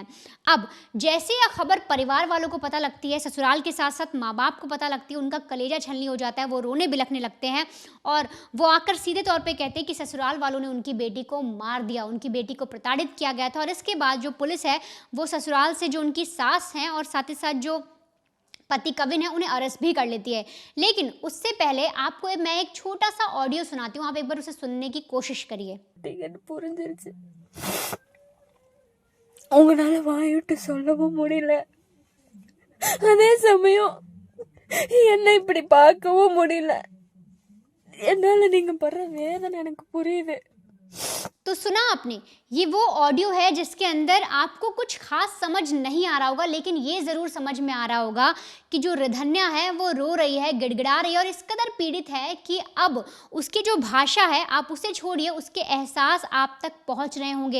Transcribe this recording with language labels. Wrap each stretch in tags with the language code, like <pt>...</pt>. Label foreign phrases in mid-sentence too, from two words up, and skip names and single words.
<hi>अब जैसे यह खबर परिवार वालों को पता लगती है, ससुराल के साथ साथ माँ बाप को पता लगती है, उनका कलेजा छलनी हो जाता है, वो रोने बिलखने लगते हैं और वो आकर सीधे तौर पे कहते हैं कि ससुराल वालों ने उनकी बेटी को मार दिया, उनकी बेटी को प्रताड़ित किया गया था। और इसके बाद जो पुलिस है वो ससुराल से जो उनकी सास हैं और साथ ही साथ जो पति कविन है उन्हें अरेस्ट भी कर लेती है। लेकिन उससे पहले आपको मैं एक छोटा सा ऑडियो सुनाती हूँ, आप एक बार उसे सुनने की कोशिश करिए।</hi> <ta>புரிஞ்சிருச்சு. உங்களால வாயிட்டு சொல்லவும் முடியல, அதே சமயம் என்ன இப்படி பார்க்கவும் முடியல. என்னால நீங்க படுற வேதனை எனக்கு புரியுது.</ta> <hi>तो सुना आपने, ये वो ऑडियो है जिसके अंदर आपको कुछ खास समझ नहीं आ रहा होगा, लेकिन ये ज़रूर समझ में आ रहा होगा कि जो रिधन्या है वो रो रही है, गिड़गिड़ा रही है और इस कदर पीड़ित है कि अब उसकी जो भाषा है आप उसे छोड़िए, उसके एहसास आप तक पहुंच रहे होंगे।</hi>